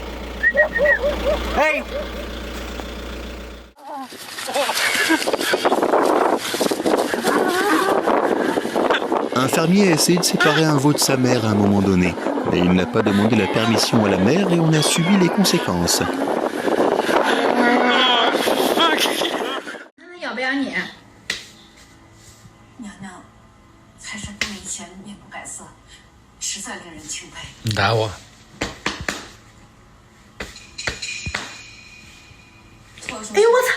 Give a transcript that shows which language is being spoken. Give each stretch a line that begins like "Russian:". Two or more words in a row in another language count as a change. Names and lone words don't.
English: Hey!
French: Un fermier a essayé de séparer un veau de sa mère à un moment donné, mais il n'a pas demandé la permission à la mère et on a subi les conséquences.
Chinese: 要不要撵？娘娘才是跟以前面不改色，实在令人钦佩。你打我！哎呦我操！